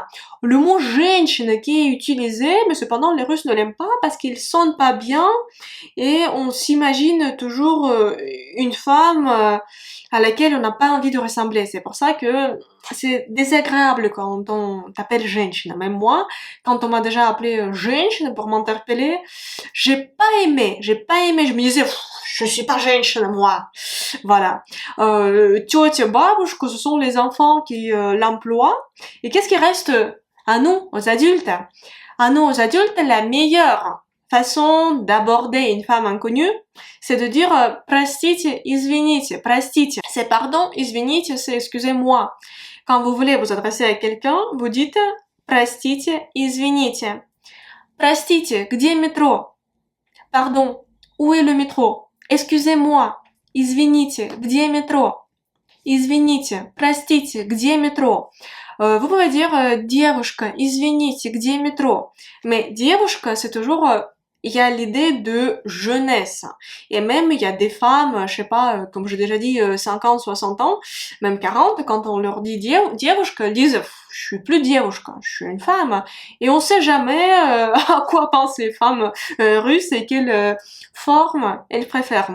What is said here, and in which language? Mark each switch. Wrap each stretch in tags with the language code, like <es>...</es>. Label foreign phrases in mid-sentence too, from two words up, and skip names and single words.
<fr>Le mot женщина qui est utilisé, mais cependant les Russes ne l'aiment pas parce qu'il sonne pas bien et on s'imagine toujours une femme à laquelle on n'a pas envie de ressembler. C'est pour ça que c'est désagréable quand on t'appelle женщина. Même moi, quand on m'a déjà appelé женщина pour m'interpeller, j'ai pas aimé. Je me disais, je suis pas женщина, moi. Voilà.</fr> <ru>Тетя, бабушка,</ru> <fr>ce sont les enfants qui l'emploient. Et qu'est-ce qui reste à nous, aux adultes? À nous, aux adultes, la meilleure façon d'aborder une femme inconnue, c'est de dire</fr> <ru>простите, извините, простите.</ru> <fr>C'est pardon, извините, c'est excusez-moi. Quand vous voulez vous adresser à quelqu'un, vous dites</fr> <ru>простите, извините. Простите, где</ru> <fr>métro? Pardon, où est le métro? Excusez-moi,</fr> <ru>извините, где métro? Извините, простите, где métro?</ru> <fr>Vous pouvez dire</fr> <ru>девушка, извините, где métro?</ru> <fr>Mais девушка, c'est toujours il y a l'idée de jeunesse. Et même, il y a des femmes, je sais pas, comme j'ai déjà dit, 50, 60 ans, même 40, quand on leur dit девушка, elles disent, je suis plus девушка, je suis une femme. Et on sait jamais à quoi pensent les femmes russes et quelle forme elles préfèrent.</fr>